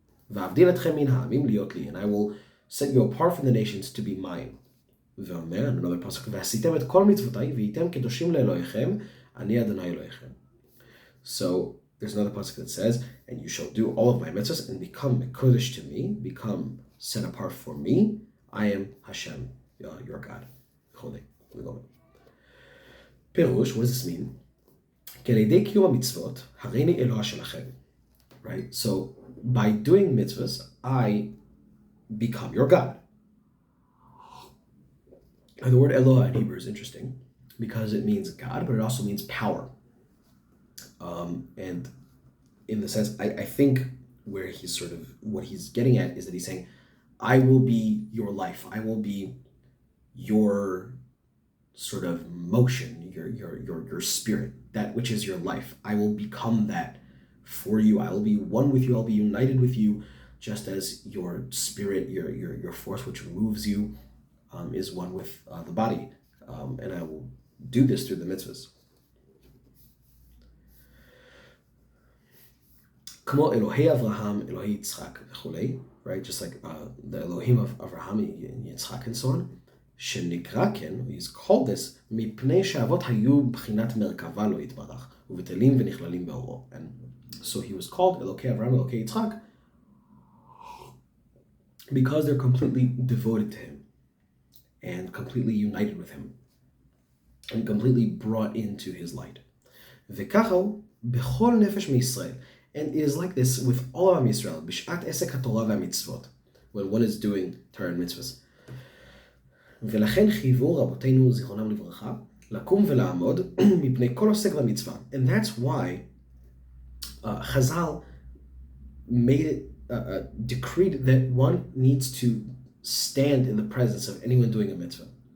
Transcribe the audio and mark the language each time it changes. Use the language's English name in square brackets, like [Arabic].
[Hebrew] ואבדיל אתכם מן העמים להיות לי, [English] and I will set you apart from the nations to be mine. [Hebrew] ואומר, [English] another pasuk, [Hebrew] ועשיתם את כל מצוותיי, והייתם קדושים לאלוהיכם, אני אדוני אלוהיכם. [English] So there's another pasuk that says, and you shall do all of my mitzvahs and become kodesh to me, become set apart for me. I am Hashem, your God. Holy. Pirush, what does this mean? [Hebrew] כי על ידי קיום המצוות, הריני אלוה שלכם. [English] Right? So by doing mitzvahs, I become your God. And the word Eloah in Hebrew is interesting because it means God, but it also means power. And in the sense, I think where he's sort of, what he's getting at is that he's saying, I will be your life. I will be your sort of motion, your spirit, that which is your life. I will become that for you. I will be one with you. I'll be united with you, just as your spirit, your force which moves you, is one with the body. And I will do this through the mitzvahs. [Hebrew] כמו אלוהי אברהם, אלוהי יצחק וכולי, [English] right? Just like the Elohim of Abraham, Yitzchak, and so on. [Hebrew] שנקרא כן, [English] he's called this, [Hebrew] מפני שהאבות היו בחינת מרכבה לא יתברך, ובטלים ונכללים באורו. [English] And So he was called Elokei Avraham, Elokei Yitzchak, because they're completely devoted to him and completely united with him and completely brought into his light. [Hebrew] וככה בכל נפש מישראל. [English] And it is like this with all of Am Yisrael, [Hebrew] בשעת עסק התורה והמצוות, [English] when one is doing Torah and mitzvahs. [Hebrew] ולכן חייבו רבותינו זיכרונם לברכה לקום ולעמוד מפני כל עוסק במצווה. [English] And that's why Chazal made it decreed that one needs to stand in the presence of anyone doing a mitzvah.